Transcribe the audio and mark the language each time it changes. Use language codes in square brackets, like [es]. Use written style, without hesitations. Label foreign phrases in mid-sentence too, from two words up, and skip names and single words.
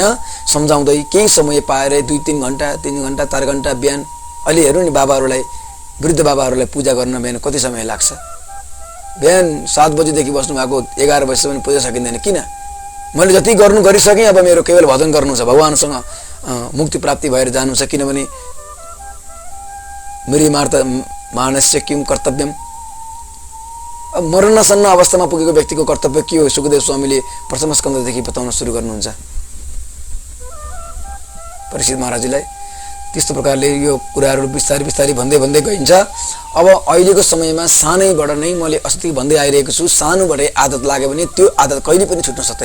[ne] सम्झाउँदै केही समय पाएर 2-3 घन्टा 3 घन्टा 4 घन्टा बिहान। अहिले हेर्नु नि, बाबाहरूलाई, वृद्ध बाबाहरूलाई पूजा गर्न बिहान कति समय लाग्छ? बिहान 7 बजेदेखि बस्नु भएको 11 बजेसम्म पूजा सकिँदैन। किन? मैले जति गर्नु गरिसकेँ, अब मेरो केवल भजन गर्नु छ, भगवानसँग मुक्ति प्राप्ति भएर जानु छ। किनभने [sa] मृमार्थ मानस्य किम कर्तव्यम। [ne] अब मरणासन्न अवस्थामा पुगेको व्यक्तिको कर्तव्य के हो? सुखदेव स्वामीले प्रथम स्कन्धदेखि बताउन सुरु गर्नुहुन्छ परीक्षित महाराजजीलाई। त्यस्तो प्रकारले यो कुराहरू बिस्तारै भन्दै गइन्छ। अब अहिलेको समयमा सानैबाट नै मैले अस्ति भन्दै आइरहेको छु, सानोबाटै आदत लाग्यो भने त्यो आदत कहिले पनि छुट्न सक्दैन।